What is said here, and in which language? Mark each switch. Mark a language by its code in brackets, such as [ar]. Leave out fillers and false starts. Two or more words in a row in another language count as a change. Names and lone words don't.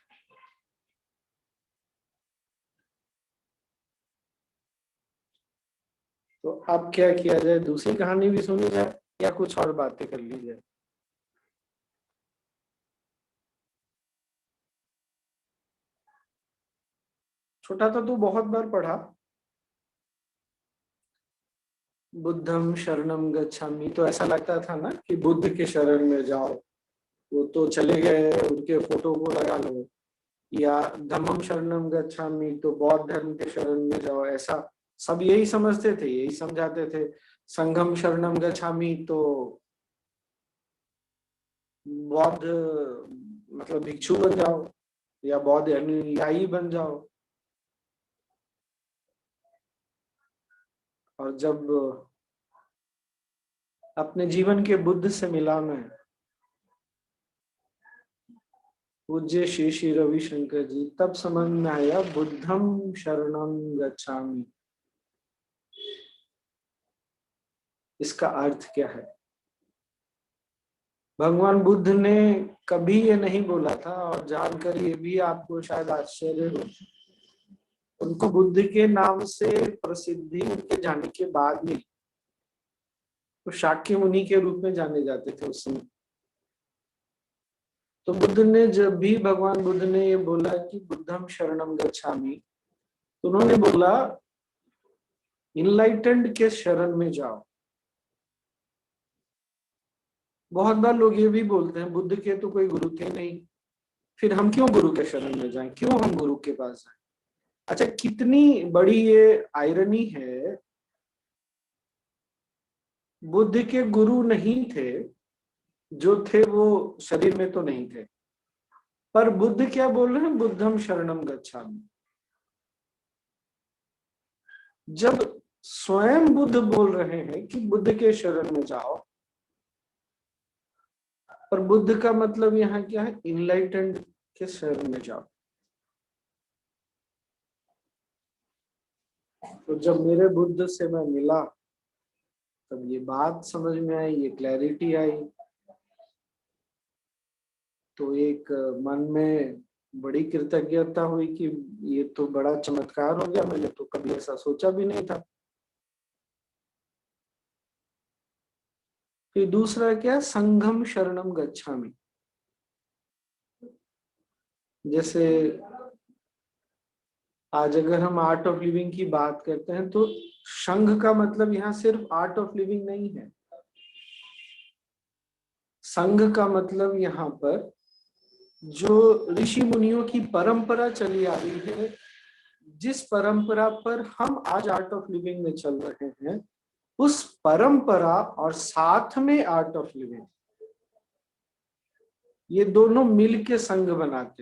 [hi] तो अब क्या किया जाए, दूसरी कहानी भी सुनी जाए या कुछ और बातें कर ली जाए? छोटा था तो बहुत बार पढ़ा, [pi] बुद्धम शरणम गच्छामि, [hi] तो ऐसा लगता था ना कि बुद्ध के शरण में जाओ, वो तो चले गए, उनके फोटो को लगा लो। या [pi] धम्मम शरणम गच्छामि [hi] तो बौद्ध धर्म के शरण में जाओ, ऐसा सब यही समझते थे, यही समझाते थे। [pi] संघम शरणम गच्छामि [hi] तो बौद्ध मतलब भिक्षु बन जाओ या बौद्ध अनुयायी बन जाओ। और जब अपने जीवन के बुद्ध से मिला मैं, पूज्य श्री श्री रविशंकर जी, तब समझ में आया [pi] बुद्धम शरणम गच्छामि, [hi] इसका अर्थ क्या है। भगवान बुद्ध ने कभी ये नहीं बोला था, और जानकर ये भी आपको शायद आश्चर्य हो, उनको बुद्ध के नाम से प्रसिद्धि उनके जाने के बाद मिली। तो शाक्य मुनि के रूप में जाने जाते थे उस समय। तो बुद्ध ने जब भी, भगवान बुद्ध ने ये बोला कि [pi] बुद्धम शरणम गच्छामि, [hi] तो उन्होंने बोला इनलाइटेंड के शरण में जाओ। बहुत बार लोग ये भी बोलते हैं बुद्ध के तो कोई गुरु थे नहीं, फिर हम क्यों गुरु के शरण में जाएं, क्यों हम गुरु के पास जाएं। अच्छा, कितनी बड़ी ये आयरनी है, बुद्ध के गुरु नहीं थे, जो थे वो शरीर में तो नहीं थे, पर बुद्ध क्या बोल रहे हैं, [pi] बुद्धम शरणम गच्छामि। [hi] जब स्वयं बुद्ध बोल रहे हैं कि बुद्ध के शरण में जाओ, पर बुद्ध का मतलब यहाँ क्या है, इनलाइटेंड के शरण में जाओ। तो जब मेरे बुद्ध से मैं मिला, तब ये बात समझ में आई, ये क्लैरिटी आई। तो एक मन में बड़ी कृतज्ञता हुई कि ये तो बड़ा चमत्कार हो गया, मैंने तो कभी ऐसा सोचा भी नहीं था। फिर दूसरा क्या, [pi] संघम शरणम गच्छामि। [hi] जैसे आज अगर हम आर्ट ऑफ लिविंग की बात करते हैं, तो संघ का मतलब यहाँ सिर्फ आर्ट ऑफ लिविंग नहीं है। संघ का मतलब यहाँ पर जो ऋषि मुनियों की परंपरा चली आ रही है, जिस परंपरा पर हम आज आर्ट ऑफ लिविंग में चल रहे हैं, उस परंपरा और साथ में आर्ट ऑफ लिविंग, ये दोनों मिल के संघ बनाते हैं।